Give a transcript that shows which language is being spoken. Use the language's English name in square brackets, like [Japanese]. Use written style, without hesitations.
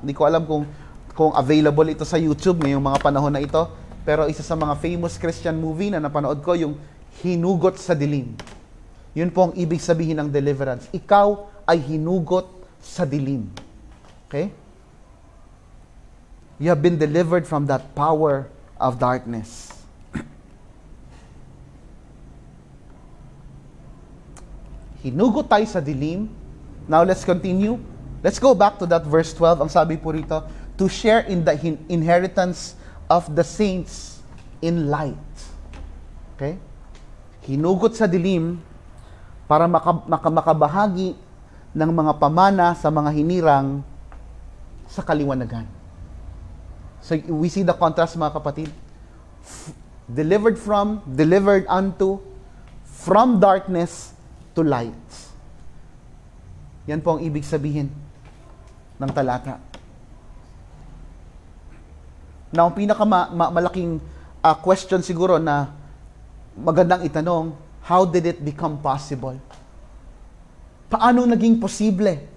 [Filipino] Hindi ko alam kung available ito sa YouTube ngayong mga panahon na ito. Pero isa sa mga famous Christian movie na napanood ko, yung Hinugot sa Dilim. Yun po ang ibig sabihin ng deliverance. Ikaw ay hinugot sa dilim. [English] Okay? You have been delivered from that power of darkness. [Filipino] Hinugot tayo sa dilim. [English] Now let's continue. Let's go back to that verse 12. [Filipino] Ang sabi po rito, [English] to share in the inheritance of the saints in light. Okay? [Filipino] Hinugot sa dilim para makabahagi ng mga pamana sa mga hinirang sa kaliwanagan. [English] So we see the contrast, [Filipino] mga kapatid. [English] delivered unto, from darkness to light. [Filipino] Yan po ang ibig sabihin ng talata. [English] Now, [Filipino] ang pinakamalaking question siguro na magandang itanong, [English] how did it become possible? [Filipino] Paano naging posible?